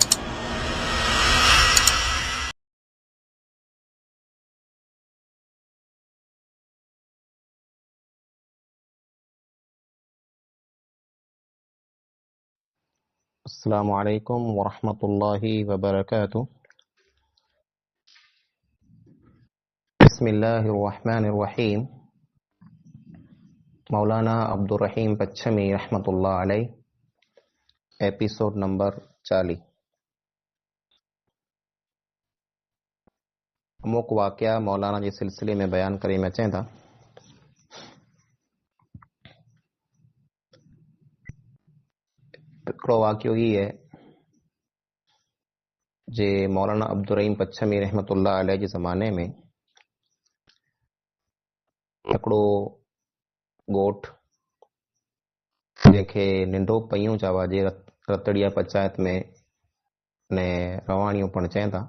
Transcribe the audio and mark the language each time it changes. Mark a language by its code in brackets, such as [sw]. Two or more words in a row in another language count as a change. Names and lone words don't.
[ar] السلام علیکم ورحمۃ اللہ وبرکاتہ۔ بسم اللہ الرحمن الرحیم۔ [ur] مولانا عبدالرحیم پچھمی رحمۃ اللہ علیہ، ایپیسوڈ نمبر 40۔ [sd] अमुक वाक़िया मौलाना जे सिलसिले में बयान करे में अचनि था। हिकिड़ो वाक़ियो ई आहे जे मौलाना अब्दुर्रहीम पच्छमी रहमतुल्लाह अलैह जे ज़माने में हिकिड़ो ॻोठ जंहिंखे निंढो पयूं चवा जे रतड़िया पंचायत में ने रवाणियूं पण चवनि था।